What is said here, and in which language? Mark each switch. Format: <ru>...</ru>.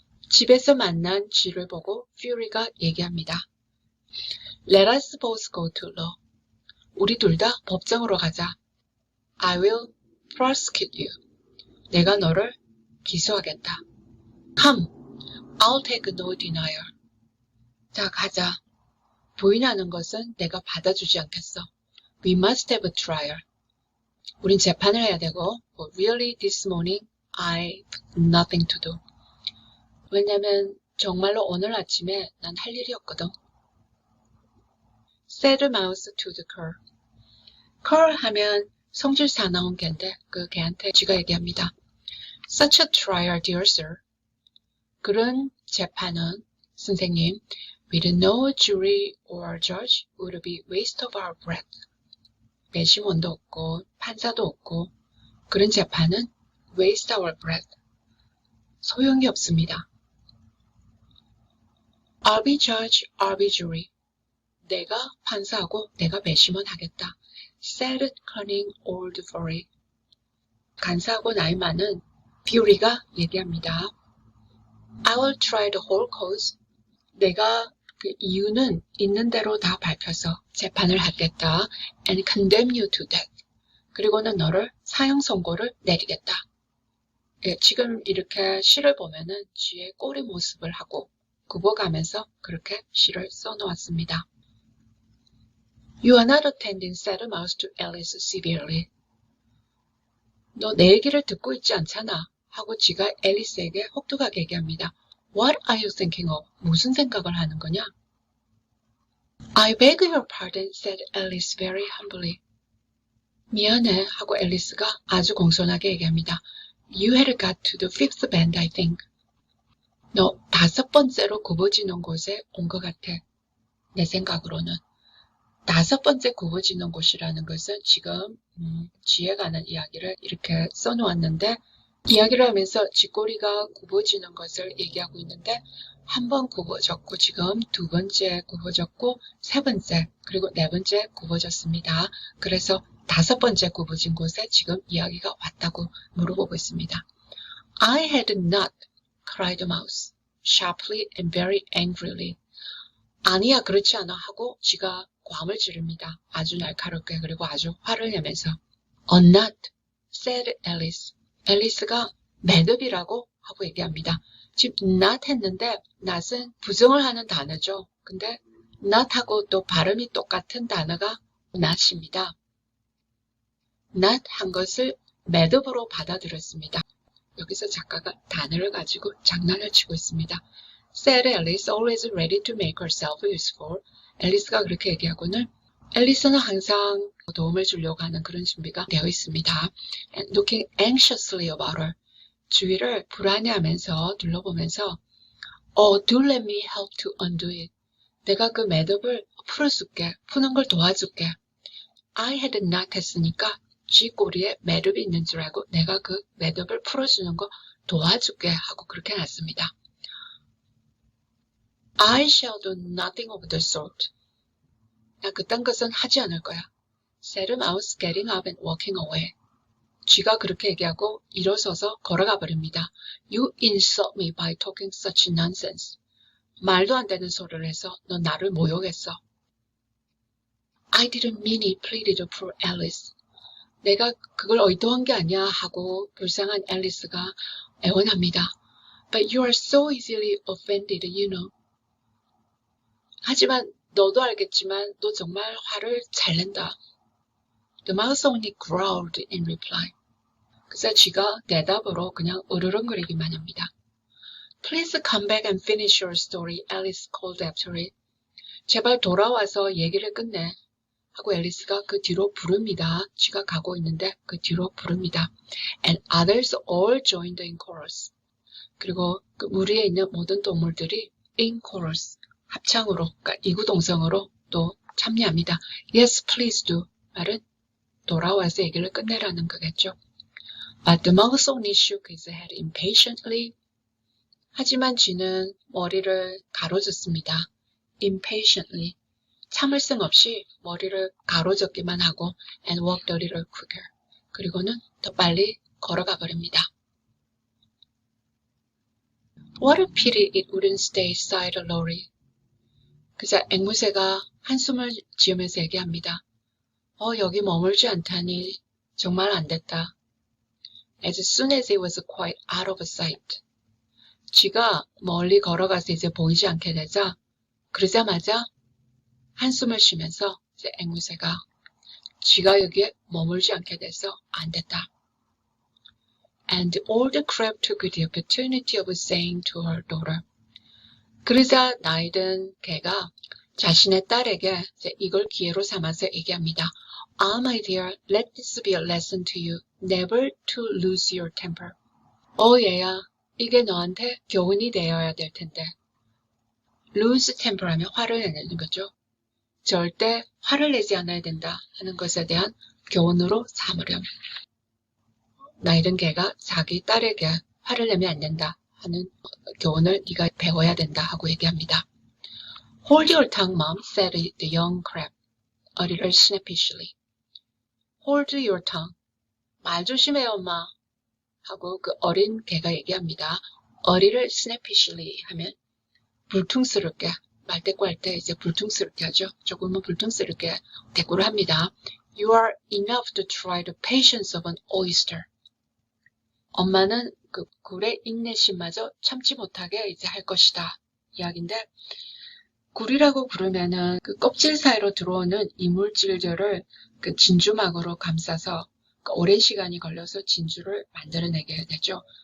<ko>집에서 만난 쥐를 보고 퓨리가 얘기합니다.</ko> <en>Let us both go to law.</en> <ko>우리 둘 다 법정으로 가자.</ko> <en>I will prosecute you.</en> <ko>내가 너를 기소하겠다.</ko> <en>Come, I'll take no denial.</en> <ko>자, 가자. 부인하는 것은 내가 받아주지 않겠어.</ko> <en>We must have a trial.</en> <ko>우린 재판을 해야 되고,</ko> <en>but really this morning I've nothing to do.</en> <ko>왜냐면 정말로 오늘 아침에 난 할 일이 없거든.</ko> <en>Said the mouse to the cur.</en> <ko>cur 하면 성질 사나운 개인데 그 개한테 쥐가 얘기합니다.</ko> <en>Such a trial, dear sir.</en> <ko>그런 재판은 선생님,</ko> <en>with no jury or judge would be waste of our breath.</en> <ko>배심원도 없고 판사도 없고 그런 재판은</ko> <en>waste our breath.</en> <ko>소용이 없습니다.</ko> <en>I'll be judge, I'll be jury.</en> <ko>내가 판사하고 내가 배심원 하겠다.</ko> <en>Said cunning old fury.</en> <ko>간사하고 나이 많은 퓨리가 얘기합니다.</ko> <en>I will try the whole cause.</en> <ko>내가 그 이유는 있는 대로 다 밝혀서 재판을 하겠다.</ko> <en>And condemn you to death.</en> <ko>그리고는 너를 사형 선고를 내리겠다. 예, 지금 이렇게 시를 보면은 쥐의 꼬리 모습을 하고 굽어가면서 그렇게 시를 써놓았습니다.</ko> <en>You are not attending, said the mouse to Alice severely.</en> <ko>너 내 얘기를 듣고 있지 않잖아. 하고 쥐가 앨리스에게 혹독하게 얘기합니다.</ko> <en>What are you thinking of?</en> <ko>무슨 생각을 하는 거냐?</ko> <en>I beg your pardon, said Alice very humbly.</en> <ko>미안해 하고 앨리스가 아주 공손하게 얘기합니다.</ko> <en>You had got to the fifth bend, I think.</en> <ko>너 5번째로 굽어지는 곳에 온 것 같아. 내 생각으로는. 5번째 굽어지는 곳이라는 것은 지금 쥐에 관한 이야기를 이렇게 써놓았는데 이야기를 하면서 쥐꼬리가 굽어지는 것을 얘기하고 있는데 한 번 굽어졌고 지금 2번째 굽어졌고 3번째 그리고 4번째 굽어졌습니다. 그래서 5번째 굽어진 곳에 지금 이야기가 왔다고 물어보고 있습니다.</ko> <en>I had not, cried the mouse, sharply and very angrily.</en> <ko>아니야, 그렇지 않아 하고 쥐가 고함을 지릅니다. 아주 날카롭게 그리고 아주 화를 내면서</ko> <en>not, said Alice.</en> <ko>앨리스가 매듭이라고 하고 얘기합니다. 지금 not 했는데 not은 부정을 하는 단어죠. 근데 not하고 또 발음이 똑같은 단어가 not입니다. not 한 것을 매듭으로 받아들였습니다. 여기서 작가가 단어를 가지고 장난을 치고 있습니다.</ko> <en>Said Alice, always ready to make herself useful.</en> <ko>앨리스가 그렇게 얘기하고는 앨리스는 항상 도움을 주려고 하는 그런 준비가 되어 있습니다.</ko> <en>And looking anxiously about her.</en> <ko>주위를 불안해하면서 둘러보면서</ko> <en>do let me help to undo it.</en> <ko>내가 그 매듭을 풀어줄게. 푸는 걸 도와줄게.</ko> <en>I had not</en> <ko>했으니까 쥐 꼬리에 매듭이 있는 줄 알고 내가 그 매듭을 풀어주는 거 도와줄게 하고 그렇게 놨습니다.</ko> <en>I shall do nothing of the sort.</en> <ko>나 그딴 것은 하지 않을 거야.</ko> <en>said a mouse getting up and walking away.</en> <ko>쥐가 그렇게 얘기하고 일어서서 걸어가 버립니다.</ko> <en>You insult me by talking such nonsense.</en> <ko>말도 안 되는 소리를 해서 너 나를 모욕했어.</ko> <en>I didn't mean it, pleaded poor Alice.</en> <ko>내가 그걸 의도한 게 아니야 하고 불쌍한 앨리스가 애원합니다.</ko> <en>But you are so easily offended, you know.</en> <ko>하지만 너도 알겠지만 너 정말 화를 잘 낸다.</ko> <en>The mouse only growled in reply.</en> <ko>그래서 쥐가 대답으로 그냥 으르렁거리기만 합니다.</ko> <en>Please come back and finish your story, Alice called after it.</en> <ko>제발 돌아와서 얘기를 끝내. 하고 앨리스가 그 뒤로 부릅니다. 쥐가 가고 있는데 그 뒤로 부릅니다.</ko> <en>And others all joined in chorus.</en> <ko>그리고 그 무리에 있는 모든 동물들이</ko> <en>in chorus,</en> <ko>합창으로, 그러니까 이구동성으로 또 참여합니다.</ko> <en>Yes, please do.</en> <ko>말은 돌아와서 얘기를 끝내라는 거겠죠.</ko> <en>But the mouse only shook his head impatiently.</en> <ko>하지만 쥐는 머리를 가로젓습니다. Impatiently. 참을성 없이 머리를 가로젓기만 하고</ko> <en>and walked a little quicker.</en> <ko>그리고는 더 빨리 걸어가 버립니다.</ko> <en>What a pity it wouldn't stay, sighed Laurie.</en> <ko>그자 앵무새가 한숨을 지으면서 얘기합니다. 여기 머물지 않다니 정말 안 됐다.</ko> <en>As soon as it was quite out of sight.</en> <ko>쥐가 멀리 걸어가서 이제 보이지 않게 되자 그러자마자 한숨을 쉬면서 이제 앵무새가 쥐가 여기에 머물지 않게 돼서 안 됐다.</ko> <en>And the old crab took the opportunity of saying to her daughter.</en> <ko>그러자 나이 든 개가 자신의 딸에게 이제 이걸 기회로 삼아서 얘기합니다.</ko> <en>Ah, my dear, let this be a lesson to you. Never to lose your temper.</en> <ko>얘야, 이게 너한테 교훈이 되어야 될 텐데.</ko> <en>lose temper</en> <ko>하면 화를 내는 거죠. 절대 화를 내지 않아야 된다 하는 것에 대한 교훈으로 삼으렴. 나이든 개가 자기 딸에게 화를 내면 안 된다 하는 교훈을 네가 배워야 된다 하고 얘기합니다.</ko> <en>Hold your tongue, mom, said the young crab, a little snappishly. Hold your tongue.</en> <ko>말 조심해요, 엄마. 하고 그 어린 개가 얘기합니다.</ko> <en>a little snappishly</en> <ko>하면 불퉁스럽게, 말대꾸할 때 이제 불퉁스럽게 하죠. 조금은 불퉁스럽게 대꾸를 합니다.</ko> <en>You are enough to try the patience of an oyster.</en> <ko>엄마는 그 굴의 인내심마저 참지 못하게 이제 할 것이다. 이야기인데, 굴이라고 부르면은 그 껍질 사이로 들어오는 이물질들을 그 진주막으로 감싸서 그 오랜 시간이 걸려서 진주를 만들어내게 되죠.</ko>